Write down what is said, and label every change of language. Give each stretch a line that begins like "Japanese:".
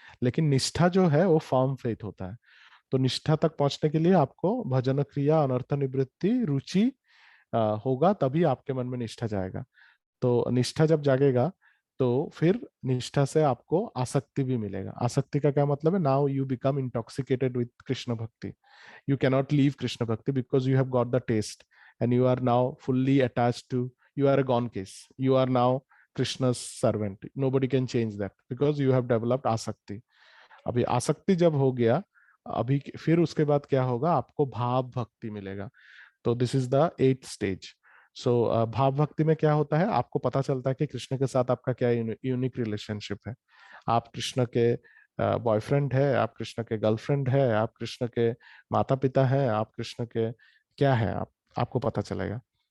Hindi: लेकिन निष्ठा जो है वो फर्म फेथ होता है। तो निष्ठा तक पहुंचने के लिए आपको भजन क्रिया, अनर्थ निवृत्ति, रुचि होगा, तभी आपके मन में निष्ठा जाएगा। तो निष्ठा जब जागेगा तो फिर निष्ठा से आपको आसक्ति भी मिलेगा। आसक्ति का क्या मतलब है,
English: Now you become intoxicated with Krishna bhakti. You cannot leave Krishna Bhakti because you have got the taste and you are now fully attached to, you are a gone case. You are now Krishna's servant. Nobody can change that because you have developed asakti.
Hindi: अभी आसक्ति जब हो गया, अभी फिर उसके बाद क्या होगा, आपको भाव भक्ति मिलेगा। तो
English: This is the 8th stage.
Hindi: सो भाव भक्ति में क्या होता है, आपको पता चलता है कि कृष्ण के साथ आपका क्या यूनिक रिलेशनशिप है। आप कृष्ण के बॉयफ्रेंड है, आप कृष्ण के गर्लफ्रेंड है, आप कृष्ण के माता पिता है, आप कृष्ण के क्या है, आपको पता चलेगा।